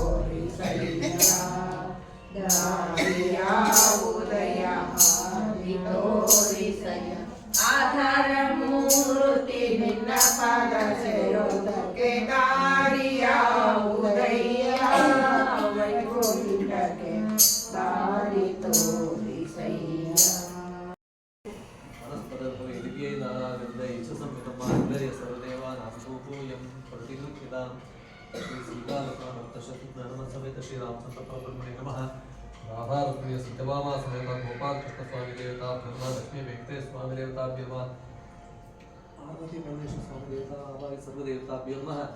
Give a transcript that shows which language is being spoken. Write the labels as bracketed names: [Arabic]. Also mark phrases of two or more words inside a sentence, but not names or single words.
[Kannada] ದಾರಿಯ ಉದಯ ತೋರಿಸಯ್ಯ ಆಧಾರ ಮೂರ್ತಿ ನಿನ್ನ ಪಾದ ಸೇರೋದಕ್ಕೆ ದಾರಿಯ ಉದಯ ವೈಕುಂಠಕ್ಕೆ ದಾರಿ ತೋರಿಸಯ್ಯ [Sanskrit] राधारुक्मिणी सत्यभामा समेत गोपाल कृष्ण स्वामी देवता ब्रह्मा लक्ष्मी वेंकटेश स्वामी देवता नमः पार्वती परमेश्वर स्वामी देवता आवाय सर्व देवताभ्यो नमः